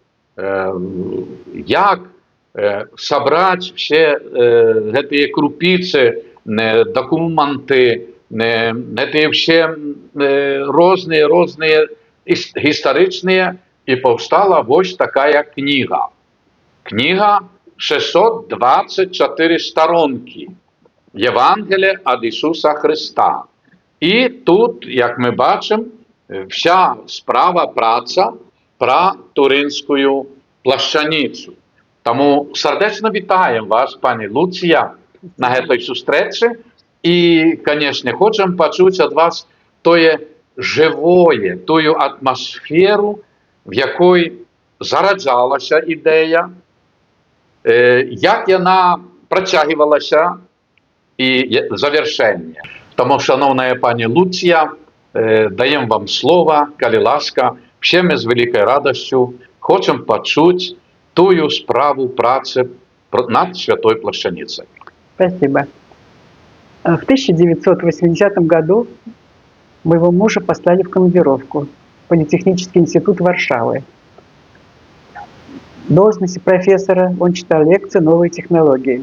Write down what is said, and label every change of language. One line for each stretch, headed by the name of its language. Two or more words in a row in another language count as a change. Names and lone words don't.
Belarusian: як сабраць все гэтыя крупіцы, документы, гэтыя все розныя гістарычныя, і паўстала вось такая кніга. Кніга 624 сторонкі.
Ukrainian: Євангелія ад Ісуса Христа. І тут, як ми бачимо, вся справа, праца про Туринську плащаніцу. Тому сердечно вітаємо вас, пані Луція,
Belarusian: на гэтай сустрэчы.
Ukrainian: І, конечно, хочемо почути від вас тое живое, тую атмосферу, в якой зараджалася ідея, як яна працягивалася і завершення. Тому, шановна пані Луція, даємо вам слово,
Belarusian: калі ласка,
Ukrainian: все ми з великою радостю хочемо почути тую справу праці над Святой Плащаницей.
Russian: Спасибо. В 1980 году моего мужа послали в командировку в Политехнический институт Варшавы. В должности профессора он читал лекции «Новые технологии».